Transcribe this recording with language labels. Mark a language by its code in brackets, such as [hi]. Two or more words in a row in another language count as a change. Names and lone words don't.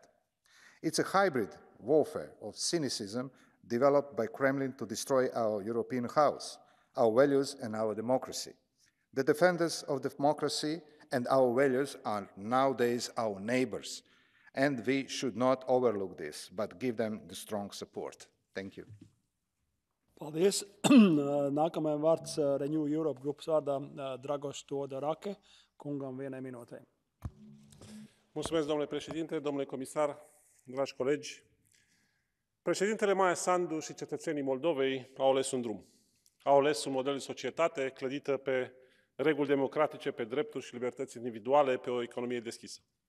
[en] It's a hybrid warfare of cynicism developed by Kremlin to destroy our European house, our values and our democracy. The defenders of democracy and our values are nowadays our neighbors, and we should not overlook this, but give them the strong support. Thank you. [lv] Paldies. Nākamajam vārds Renew Europe grupas vārdā Dragos Todarake kungam vienai minūtei. [ro] Mulțumesc, domnule președinte, domnule comisar, dragi colegi. Președintele Maia Sandu și cetățenii Moldovei au ales un drum. Au ales un model de societate clădită pe reguli democratice, pe drepturi și libertăți individuale, pe o economie deschisă.